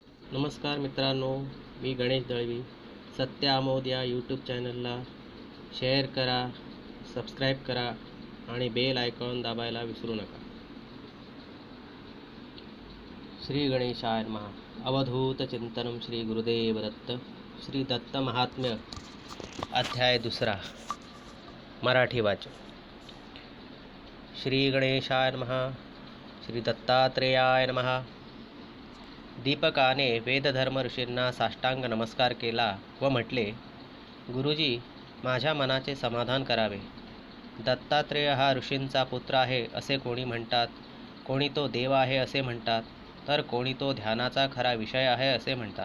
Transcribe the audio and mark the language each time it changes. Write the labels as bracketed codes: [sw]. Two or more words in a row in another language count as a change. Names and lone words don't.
[mr] नमस्कार मित्रांनो, मी गणेश दळवी. सत्य आमोद या यूट्यूब चॅनलला शेअर करा, सबस्क्राईब करा आणि [en] bell icon [mr] दाबायला विसरू नका. [sa] श्री गणेशाय नमः. [mr] अवधूत चिंतनम श्री गुरुदेव दत्त. श्री दत्त महात्म्य अध्याय 2. मराठी वाचन. [sa] श्री गणेशाय नमः. श्री दत्तात्रेयाय नमः. [mr] दीपकाने वेदधर्म ऋषींना साष्टांग नमस्कार केला व म्हटले, गुरुजी, माझ्या मनाचे समाधान करावे. दत्तात्रेय हा ऋषींचा पुत्र आहे असे कोणी म्हणतात, कोणी तो देव आहे असे म्हणतात, तर कोणी तो ध्यानाचा खरा विषय आहे असे म्हणतात.